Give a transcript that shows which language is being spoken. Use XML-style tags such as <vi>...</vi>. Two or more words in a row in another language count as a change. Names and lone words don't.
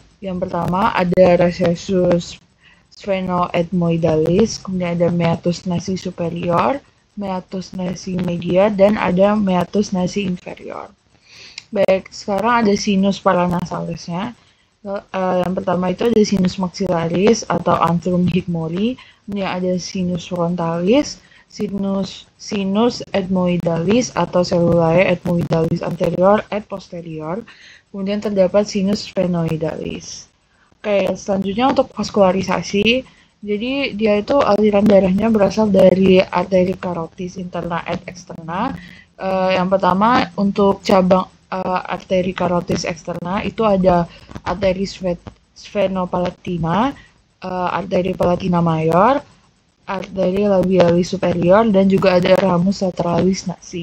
<id>Yang pertama ada</id> <la>recessus sphenoethmoidalis,</la> <id>kemudian ada</id> <la>meatus nasi superior, meatus nasi media,</la> <id>dan ada</id> <la>meatus nasi inferior.</la> <id>Baik, sekarang ada</id> <la>sinus paranasalisnya.</la> <id>Yang pertama itu ada</id> <la>sinus maxillaris atau antrum higmori,</la> <id>kemudian ada</id> <la>sinus frontalis, sinus ethmoidalis atau cellulae ethmoidalis anterior et posterior,</la> <id>kemudian terdapat</id> <la>sinus sphenoidalis.</la> <id>Oke, selanjutnya untuk vaskularisasi. Jadi dia itu aliran darahnya berasal dari arteri karotis</id> <la>interna et externa.</la> <id>Yang pertama untuk cabang arteri karotis externa itu ada arteri sphenopalatina, arteri palatina mayor, arteri labialis superior, dan juga ada</id> <la>ramus lateralis nasi.</la>